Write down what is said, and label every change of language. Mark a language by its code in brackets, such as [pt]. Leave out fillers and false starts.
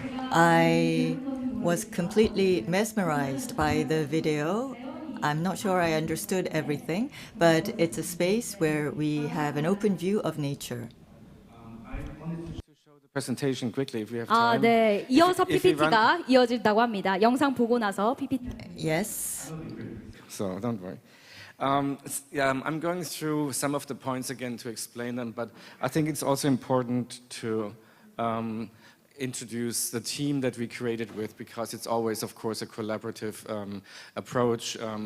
[en] I was completely mesmerized by the video. I'm not sure I understood everything, but it's a space where we have an open view of nature. Presentation quickly if we have time. [ko] 네, 이어서 PPT가 이어진다고 합니다. 영상 보고 나서 PPT. [en] Yes. So don't worry. I'm going through some of the points again to explain them, but I think it's also important to introduce the team that we created with, because it's always, of course, a collaborative approach.